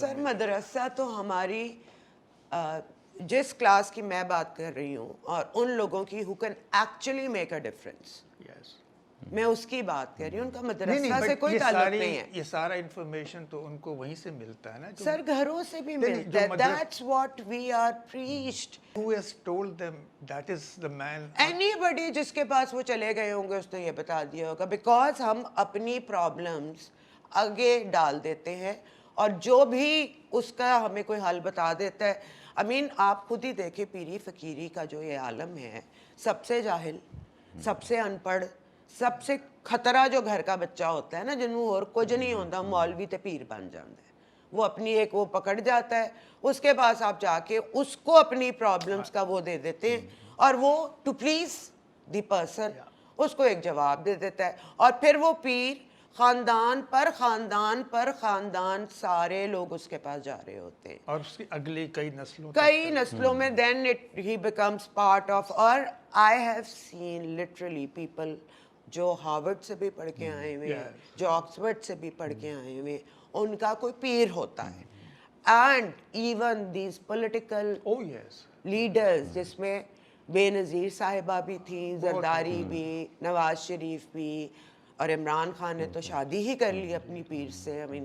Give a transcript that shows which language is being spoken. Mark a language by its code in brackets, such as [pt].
[ur] سر مدرسہ تو ہماری جس کلاس کی میں بات کر رہی ہوں اور ان لوگوں کی [en] who can actually make a difference yes [ur] میں اس کی بات کر رہی ہوں. ان کا نہیں مدرسہ سے کوئی تعلق نہیں ہے. یہ سارا انفارمیشن تو ان کو وہیں سے ملتا ہے نا. سر گھروں سے بھی ملتا ہے. [en] That's what we are preached. Who has told them that is the man? [ur] Anybody جس کے پاس وہ چلے گئے ہوں گے اس نے یہ بتا دیا ہوگا. بیکاز ہم اپنی پرابلمس آگے ڈال دیتے ہیں اور جو بھی اس کا ہمیں کوئی حل بتا دیتا ہے. آپ خود ہی دیکھیں پیری فقیری کا جو یہ عالم ہے, سب سے جاہل, سب سے ان پڑھ, سب سے خطرہ جو گھر کا بچہ ہوتا ہے نا, جنہوں اور کچھ نہیں ہوتا, مولوی تے پیر بن جاتا ہے. وہ اپنی ایک وہ پکڑ جاتا ہے, اس کے پاس آپ جا کے اس کو اپنی پرابلمس کا وہ دے دیتے ہیں اور وہ [en] to please the person [ur] اس کو ایک جواب دے دیتا ہے. اور پھر وہ پیر خاندان پر خاندان پر خاندان سارے لوگ اس کے پاس جا رہے ہوتے ہیں اور اس کی اگلی کئی نسلوں [en] میں then he becomes part of. [ur] اور [en] I have seen literally people [ur] جو ہارورڈ سے بھی پڑھ کے آئے ہوئے ہیں, جو آکسفورڈ سے بھی پڑھ کے آئے ہوئے, ان کا کوئی پیر ہوتا ہے. [en] and even these political leaders [ur] جس میں بے نظیر صاحبہ بھی تھیں, زرداری بھی, نواز شریف بھی, اور عمران خان نے تو شادی ہی کر لی اپنی پیر سے.